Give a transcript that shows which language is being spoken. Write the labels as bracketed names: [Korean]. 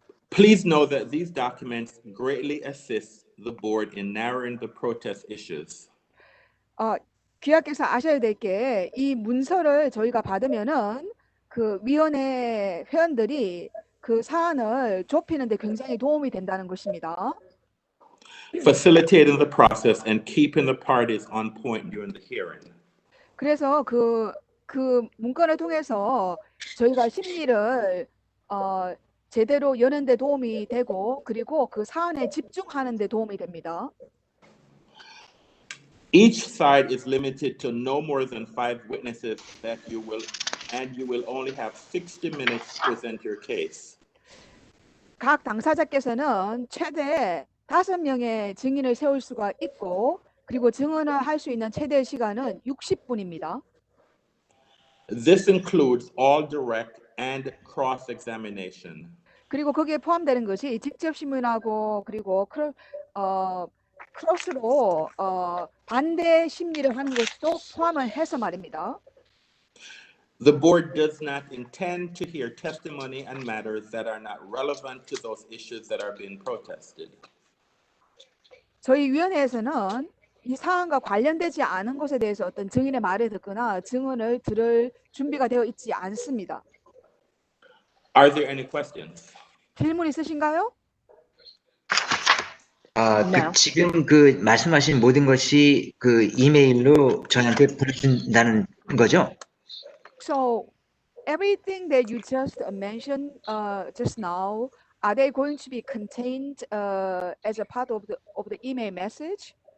[English] Please know that these documents greatly assist the board in narrowing the protest issues. [Korean] 귀하께서 아셔야 될 게 이 문서를 저희가 받으면은 그 위원회 회원들이 그 사안을 좁히는 데 굉장히 도움이 된다는 것입니다. [English] Facilitating the process and keeping the parties on point during the hearing. [Korean] 그래서 그 문건을 통해서 저희가 심리를 제대로 여는 데 도움이 되고 그리고 그 사안에 집중하는 데 도움이 됩니다. [English] Each side is limited to no more than 5 witnesses that you will only have 60 minutes to present your case. [Korean] 각 당사자께서는 최대 5명의 증인을 세울 수가 있고 그리고 증언을 할 수 있는 최대 시간은 60분입니다. [English] This includes all direct and cross-examination. [Korean] 그리고 거기에 포함되는 것이 직접 신문하고 그리고 크로스로 반대 심리를 하는 것도 포함을 해서 말입니다. [English] The board does not intend to hear testimony and matters that are not relevant to those issues that are being protested. [Korean] 저희 위원회에서는 이 사안과 관련되지 않은 것에 대해서 어떤 증인의 말을 듣거나 증언을 들을 준비가 되어 있지 않습니다. [English] Are there any questions? [Korean] 질문 있으신가요? [English] No. [Korean] 지금 그 말씀하신 모든 것이 그 이메일로 저희한테 보내준다는 거죠? [English] So everything that you just mentioned just now, are they going to be contained as a part of the email message?